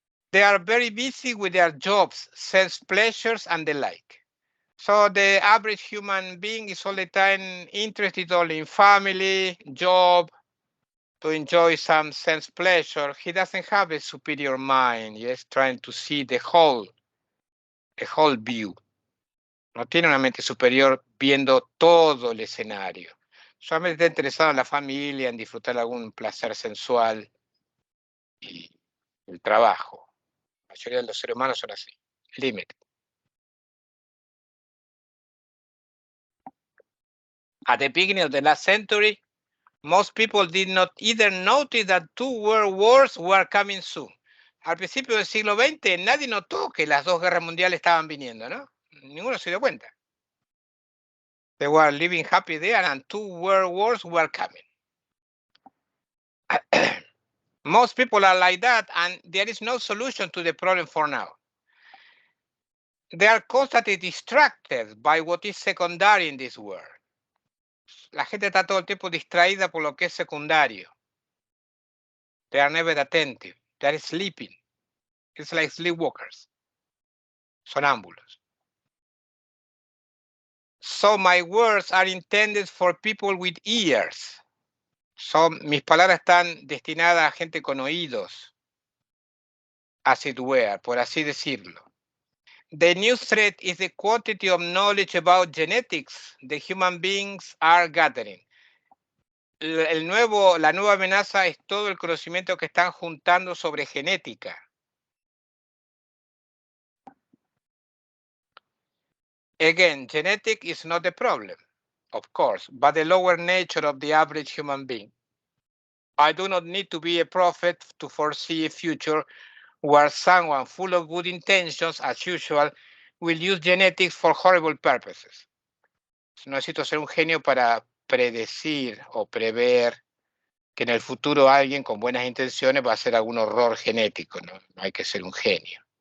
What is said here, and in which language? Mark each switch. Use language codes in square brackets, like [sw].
[en] They are very busy with their jobs, self-pleasures, and the like. So the average human being is all the time interested only in family, job, to enjoy some sense pleasure. He doesn't have a superior mind. He's trying to see the whole view. [es] No tiene una mente superior viendo todo el escenario. Solamente está interesado en la familia, en disfrutar algún placer sensual y el trabajo. La mayoría de los seres humanos son así. [en] Limited. At the beginning of the last century, most people did not even notice that two world wars were coming soon. [es] Al principio del siglo XX, nadie notó que las dos guerras mundiales estaban viniendo, ¿no? Ninguno se dio cuenta. [en] They were living happy there and two world wars were coming. Most people are like that and there is no solution to the problem for now. They are constantly distracted by what is secondary in this world. [es] La gente está todo el tiempo distraída por lo que es secundario. [en] They are never attentive. They are sleeping. It's like sleepwalkers. [es] Sonámbulos. [en] So my words are intended for people with ears. [es] So mis palabras están destinadas a gente con oídos. [en] As it were, [es] por así decirlo. [en] The new threat is the quantity of knowledge about genetics the human beings are gathering. [es] La nueva amenaza es todo el conocimiento que están juntando sobre genética. [en] Again, genetic is not the problem, of course, but the lower nature of the average human being. I do not need to be a prophet to foresee a future where someone full of good intentions, as usual, will use genetics for horrible purposes. [es] No necesito ser un genio para predecir o prever que en el futuro alguien con buenas intenciones va a hacer algún horror genético, ¿no? No hay que ser un genio.